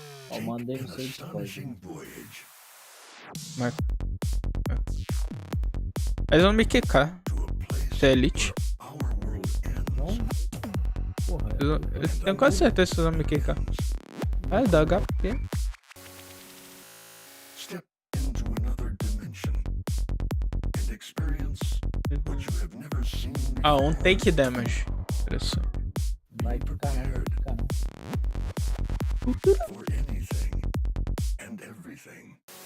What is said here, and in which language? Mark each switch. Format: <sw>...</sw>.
<pt>Ó, mandei no seu Discord. Mas eles vão me quicar. Se é Elite. Então, porra, Eu tenho quase certeza que eles vão me quicar. Vai dar HP.</pt> <en>Step into another dimension and experience what you have never seen</en> <pt>Ah, um take damage. Interessante. não vai ficar não, vai ficar não.</pt> <en>for anything and everything.</en>